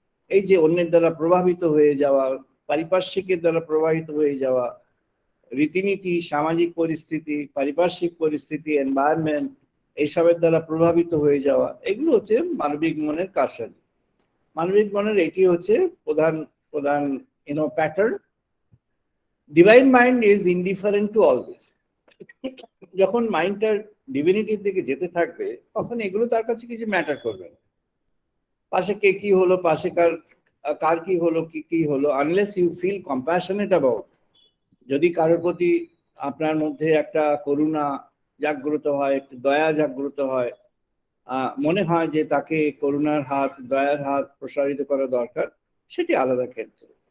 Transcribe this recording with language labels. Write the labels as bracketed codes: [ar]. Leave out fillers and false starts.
[bn] এই যে অন্যের দ্বারা প্রভাবিত হয়ে যাওয়া, পারিপার্শ্বিকের দ্বারা প্রভাবিত হয়ে যাওয়া, রীতিনীতি, সামাজিক পরিস্থিতি, পারিপার্শ্বিক পরিস্থিতি, এনভায়রনমেন্ট, এইসবের দ্বারা প্রভাবিত হয়ে যাওয়া, এগুলো হচ্ছে মানবিক মনের কারসাজি। মানবিক মনের এটি হচ্ছে প্রধান প্রধান pattern. [en] Divine mind is indifferent to all this. [bn] যখন মাইন্ডটার ডিভিনিটির দিকে যেতে থাকবে তখন এগুলো তার কাছে কিছু ম্যাটার করবে না। পাশে কে কি হলো, পাশে কার কি হলো, কি হলো, [en] Unless you feel compassionate about. [bn] যদি কারোর প্রতি আপনার মধ্যে একটা করুণা জাগ্রত হয়, একটু দয়া জাগ্রত হয়, মনে হয় যে তাকে করুণার হাত, দয়ার হাত প্রসারিত করা দরকার, সেটি আলাদা ক্ষেত্র।